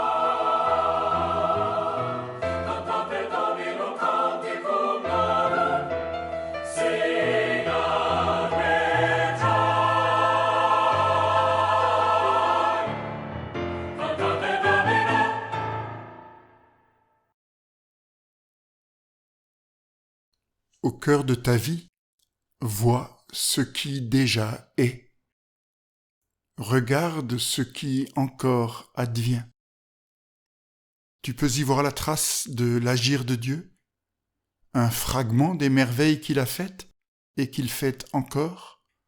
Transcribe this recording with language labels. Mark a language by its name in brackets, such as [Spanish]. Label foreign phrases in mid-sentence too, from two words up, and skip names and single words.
[Latin] cantate Domino canticum novum, signat Vitae, cantate Domino. [French] Au cœur de ta vie, vois ce qui déjà est. Regarde ce qui encore advient. Tu peux y voir la trace de l'agir de Dieu, un fragment des merveilles qu'il a faites et qu'il fait encore.